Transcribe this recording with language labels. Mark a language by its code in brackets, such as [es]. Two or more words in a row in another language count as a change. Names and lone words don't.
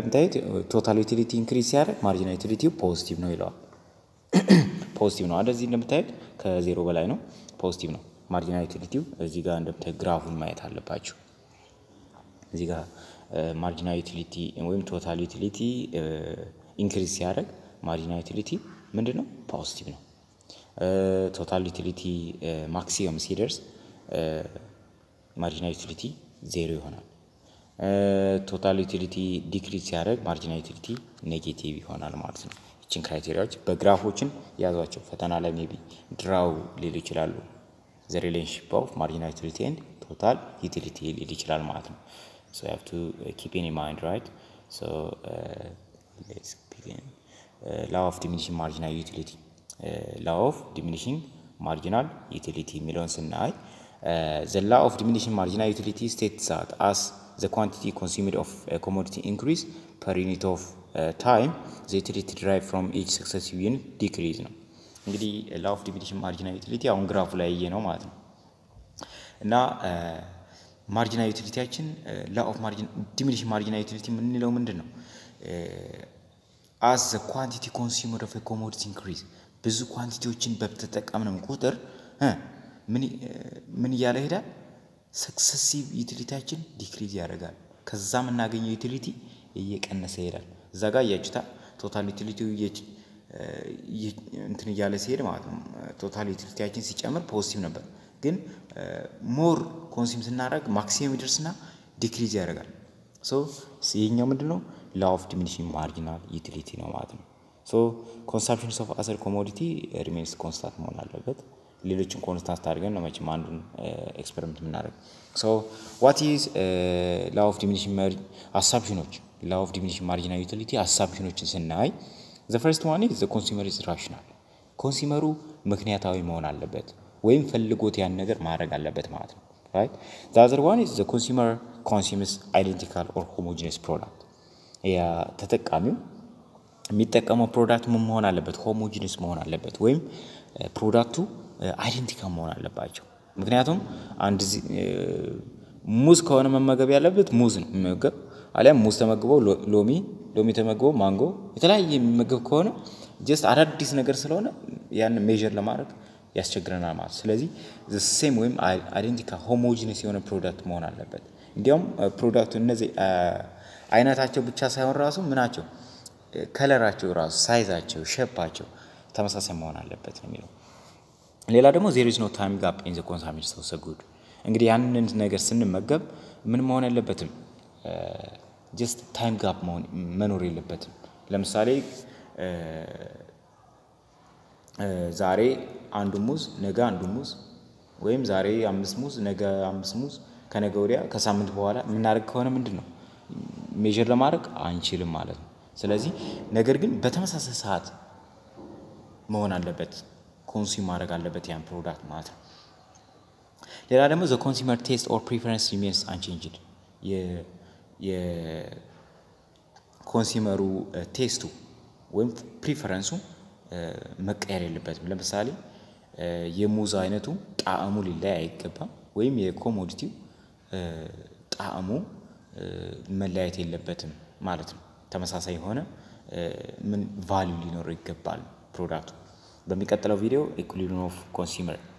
[am] እንደምታዩት [en] total utility increase [am] ሲያደርግ [en] marginal utility positive [am] ነው ይላል ፖዚቲቭ ነው እንደዚህ እንደምታዩት ከ0 በላይ ነው ፖዚቲቭ ነው [en] marginal utility [am] እዚህ ጋር እንደምታዩት ግራፉን ማየት አለባችሁ እዚህ ጋር [en] marginal utility [am] ወይም [en] total utility increase [am] ሲያደርግ [en] marginal utility [am] ምንድነው ፖዚቲቭ ነው [en] total utility maximum [am] ሲደርስ [en] marginal utility [am] 0 ይሆናል [en] total utility decrease [am] ሲያደርግ [en] marginal utility negative [am] ይሆናል ማለት ነው እቺን ክራይቴሪያዎች በግራፎችን ያዟቸው ፈተና ላይ [en] maybe draw [am] ሊሉ ይችላሉ [en] the relationship of marginal utility and total utility [am] ሊል ይችላል ማለት ነው [en] so you have to keep in mind right so let's begin law of diminishing marginal utility law of diminishing marginal utility [am] የሚለውን ስናይ [en] the law of diminishing marginal utility states that as the quantity consumed of a commodity increase per unit of time the utility derived from each successive unit decrease [am] ነው እንግዲህ [en] law of diminishing marginal utility [am] አሁን ግራፉ ላይ ያየ ነው ማለት ነው እና [en] marginal utility law of diminishing marginal utility [am] ምንለው ምንድነው [en] as the quantity consumed of a commodity increase [am] ብዙ ኳንቲቲዎችን በተጠቀምነው ቁጥር ምን እያለ ሄዳል [en] successive utility decrease [am] ያደርጋል ከዛ የምናገኘው ዩቲሊቲ እየቀነሰ ይሄዳል እዛ ጋር ያጭታ [en] total utility [am] እንትን እያለ ሲሄድ ማለት ነው [en] total utility [am] ሲጨምር ፖዚቲቭ ነበር ግን [en] more consume [am] ስናደርግ ማክሲመም ይደርስና ዲክሪዝ ያደርጋል ሶ ይሄኛው ምንድነው [en] law of diminishing marginal utility [am] ነው ማለት ነው [en] ሶ consumption of other commodity remains constant [am] መሆን አለበት ሌሎችን ኮንስታንት አድርገን ነው መቼም አንዱን ኤክስፐሪመንት የምናደርግ [en] ሶ what is law of diminishing assumptions law of diminishing marginal utility assumptions ስናይ the first one is the consumer is rational [am] ኮንሱመሩ ምክንያታዊ መሆን አለበት ወይም ፈልጎት ያን ነገር ማድረግ አለበት ማለት ነው [en] right the other one is the consumer consumes identical or homogeneous product [am] ያ ተጠቃሚው የሚጠቀመው ፕሮዳክት ምን መሆን አለበት homogeneous መሆን አለበት ወይም [en] product identical [am] መሆን አለባቸው ምክንያቱም አንድ ሙዝ ከሆነ መመገብ ያለበት ሙዝ ነው መመገብ አለም ሙዝ ተመግበው ሎሚ ተመግበው ማንጎ የተለያየ የሚመገብ ከሆነ just አዳዲስ ነገር ስለሆነ ያን ሜዠር ለማድረግ ያስቸግረናል ማለት ስለዚህ [en] the same [am] ወይም [en] identical homogeneous [am] የሆነ ፕሮዳክት መሆን አለበት እንዲያውም ፕሮዳክቱ እነዚህ አይነታቸው ብቻ ሳይሆን ራሱ ምናቸው ከለራቸው ራሱ ሳይዛቸው ሼፓቸው ተመሳሳይ መሆን አለበት ነው የሚለው ሌላ ደግሞ [en] there is no time gap in the consumption of the good [am] እንግዲህ ያንን ነገር ስንመገብ ምን መሆን የለበትም [en] just time gap [am] መኖር የለበትም ለምሳሌ ዛሬ አንዱ ሙዝ ነገ አንዱ ሙዝ ወይም ዛሬ 5 ሙዝ ነገ 5 ሙዝ ከነገ ወዲያ ከሳምንት በኋላ ምን አድርግ ከሆነ ምንድነው ሜጀር ለማድረግ አንችልም ማለት ነው። ስለዚህ ነገር ግን በተመሳሳይ ሰዓት መሆን አለበት ኮንሱም ማድረግ አለበት ያን ፕሮዳክት ማለት ነው። ሌላ ደግሞ [en] the consumer taste or preference remains unchanged [am] የኮንሱመሩ ቴስቱ ወይም ፕሪፈረንሱ መቀየር የለበትም። ለምሳሌ የሙዝ አይነቱ ጣዕሙ ሊለያይ አይገባም ወይም የኮሞዲቲው ጣዕሙ መለያየት የለበትም ማለት ነው። ተመሳሳይ ሆነ ምን ቫልዩ ሊኖረው ይገባል ፕሮዳክቱ። በሚቀጥለው ቪዲዮ [en] equilibrium of consumer